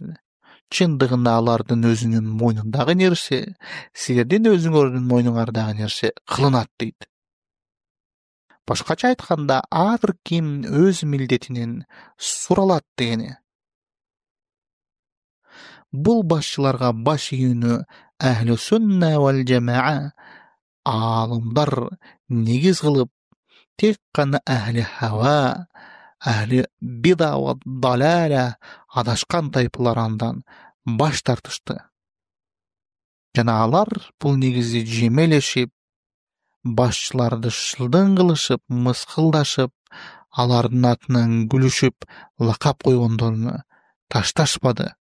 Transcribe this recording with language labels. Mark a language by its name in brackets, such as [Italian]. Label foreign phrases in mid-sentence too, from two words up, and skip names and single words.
[Kyrgyz] Чындыгында алардын өзүнүн мойнундагы нерсе силердин өзүңөрдүн мойнуңардагы нерсе кылынат дейт. Башкача айтканда, ар ким өз милдетинен суралат дегени. Бул башчыларга баш ийүүнү [Arabic] أهل السنة والجماعة [Kyrgyz] аалымдар негиз кылып, тек гана [Arabic] أهل الهوى أهل البدعة والضلالة [Kyrgyz] адашкан тайпалар андан баш тартышты. Жана алар бул негизди жемелешип, башчыларды шылдың кылышып, мыскылдашып, алардын атынан күлүшүп, лакап койгондорун ташташпады.